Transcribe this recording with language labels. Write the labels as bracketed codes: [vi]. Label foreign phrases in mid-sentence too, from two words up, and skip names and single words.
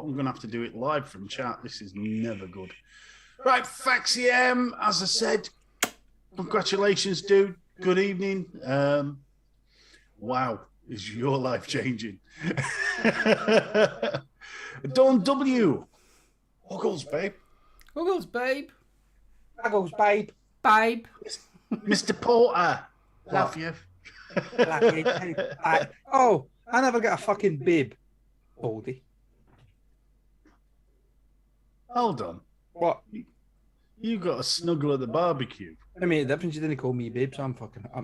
[en] I'm gonna have to do it live from chat. This is never good. Right, Faxiem, as I said, congratulations, dude. Good evening. Wow, is your life changing? Dawn W. Huggles, babe. Huggles, babe. Huggles, babe. Babe. Mr. Porter. Love you. Oh, I never got a fucking babe. Baldy. Hold on. What? You got a snuggle at the barbecue. I mean, the difference you didn't call me babe, so I'm fucking.